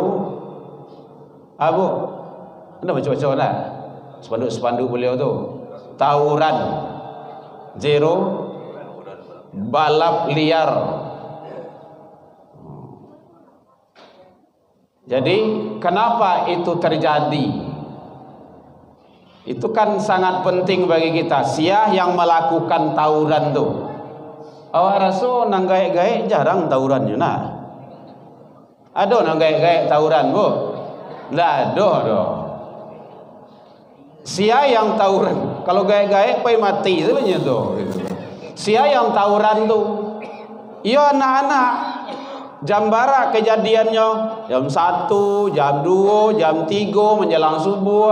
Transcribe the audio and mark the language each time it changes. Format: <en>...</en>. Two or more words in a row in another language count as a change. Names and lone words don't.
<id>Abu, anda baca-baca lah spanduk beliau tu, tawuran zero, balap liar. Jadi kenapa itu terjadi? Itu kan sangat penting bagi kita. Siapa yang melakukan tawuran tu?</id> <min>Awak rasa nang gaek-gaek jarang tawurannya nah. Ada nang gaek-gaek tawuran bu?</min> <id>Lah ada. Siapa yang tawuran?</id> <min>Kalau gaek-gaek pai mati sebenarnya tu.</min> <id>Siapa yang tawuran tu? Iya anak-anak. Jam barak kejadiannya, jam 1, jam 2, jam 3 menjelang subuh.</id>